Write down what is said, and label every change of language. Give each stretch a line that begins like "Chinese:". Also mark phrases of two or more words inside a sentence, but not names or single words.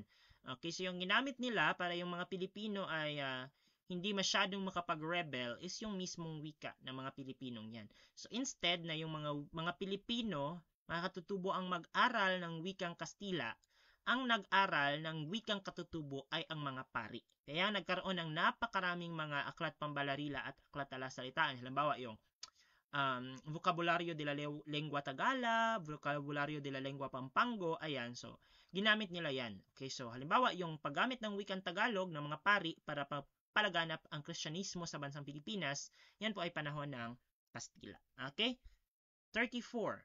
Filipino: Okay, so yung ginamit nila para yung mga Pilipino ay hindi masyadong makapag-rebel is yung mismong wika ng mga Pilipinong yan. So instead na yung mga Pilipino, mga katutubo ang mag-aral ng wikang Kastila, ang nag-aral ng wikang katutubo ay ang mga pari. Kaya nagkaroon ng napakaraming mga aklat pambalarila at aklat talasalitaan. Halimbawa yung vocabulario de la lengua Tagala, vocabulario de la lengua Pampango, ayan. So, ginamit nila yan. Okay, so halimbawa yung paggamit ng wikang Tagalog ng mga pari para palaganap ang Kristyanismo sa bansang Pilipinas, yan po ay panahon ng Kastila. Okay? 34.